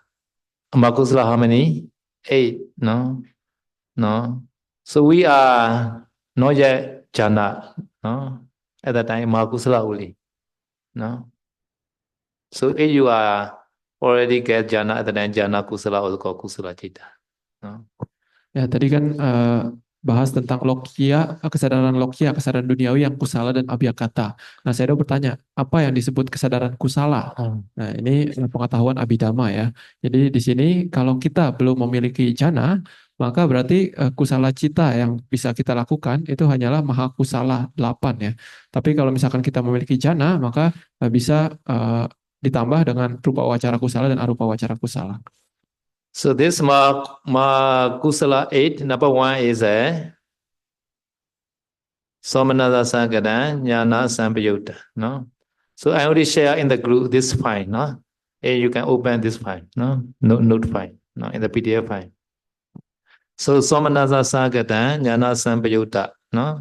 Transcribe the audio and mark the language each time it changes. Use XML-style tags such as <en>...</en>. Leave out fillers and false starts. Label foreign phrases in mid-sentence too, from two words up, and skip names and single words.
<en>Mahakusala how many? 8, no? No. So we are not yet jhana, no? At that time, Mahakusala only, no? So if you are already get jhana at the time,</en> <pi>jhana kusala</pi> <en>also called</en> <pi>kusala citta,</pi> <en>no?</en> <id>Ya, tadi kan bahas tentang lokia, kesadaran lokia, kesadaran duniawi yang kusala dan abhyakata. Nah, saya udah bertanya, apa yang disebut kesadaran kusala? Nah, ini pengetahuan abhidhamma ya. Jadi di sini kalau kita belum memiliki jhana, maka berarti kusala cita yang bisa kita lakukan itu hanyalah</id> <pi>maha kusala</pi> <id>8 ya. Tapi kalau misalkan kita memiliki jhana, maka bisa ditambah dengan</id> <pi>rupa wacara kusala</pi> <id>dan</id> <pi>arupa wacara kusala.</pi> <en>So this Kusala 8, number 1 is a</en> <pi>Somanada Sagada Jnana Sampayutta,</pi> <en>no? So I already share in the group this file, no? And you can open this file, no? Note file, no? In the PDF file. So</en> <pi>Somanada Sagada Jnana Sampayutta,</pi> <en>no?</en>